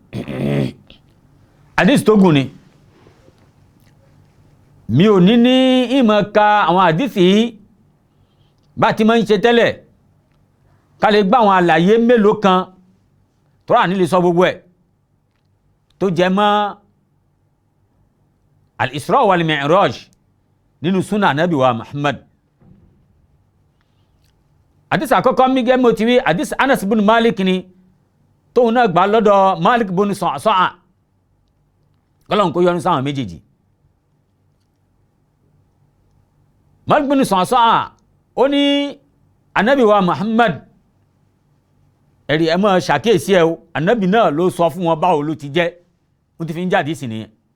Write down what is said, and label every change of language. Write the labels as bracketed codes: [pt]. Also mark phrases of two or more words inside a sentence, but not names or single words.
[yo] àdìsí tó gùn ni mi ò ní ìmọ̀ ka àwọn àdìsí yìí bá ti máa ń ṣe tẹ́lẹ̀ ká lè gbá àwọn àlàyé mélòó kan tó rà nílé sọ gbogbo ẹ̀ tó jẹ mọ́ al-Isra wal-Mi'raj nínú súnà Ànábì wa Muhammad. àdìsí àkọ́kọ́ mi gẹ́ mo ti rí àdìsí Anas bin Malik ni tóun náà gbà lọ́dọ̀ Malik bin Sa'sa'a kọ́lọ́n kó yọnu sáwọn méjèèjì. Malik bin Sa'sa'a ó ní Ànábì wa Muhammad ẹ̀rí ẹ máa ṣàkíyèsí ẹ o, Ànábì náà ló sọ fún wọn báwo ló ti jẹ́, wọ́n ti fi ń jáde sí nìyẹn.